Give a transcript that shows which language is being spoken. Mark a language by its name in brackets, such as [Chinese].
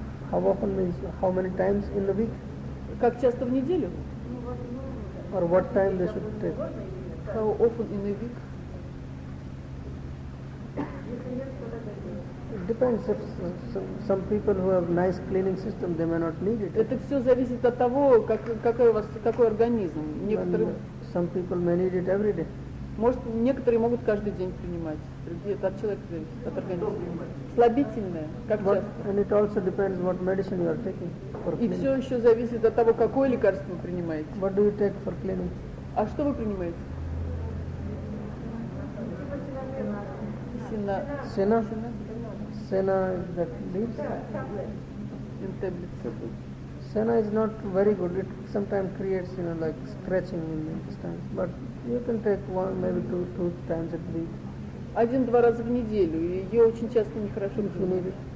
[English] How often means how many times in the week? [Russian] Как часто в неделю? [English] Or what time they should take? How often in a week? Depends if some people who have nice cleaning system they may not need it. [Russian] Это все зависит от того, какой у вас какой организм. Некоторые. [English] Some people may need it every day. [Russian] Может, некоторые могут каждый день принимать. Другие это от человека зависит, от организма. Слабительное, как [English] but, [Russian] часто. [English] And it also depends what medicine you are taking for cleaning. [Russian] И все еще зависит от того, какое лекарство вы принимаете. [English] What do you take for cleaning? [Russian] А что вы принимаете? [English] Сина. Senna is that leaves? In tablets. Senna is not very good. It sometimes creates, you know, like scratching in the intestines. But you can take one, maybe two times a week. [Russian] 1-2 раза в неделю. Ее очень часто нехорошо принимают.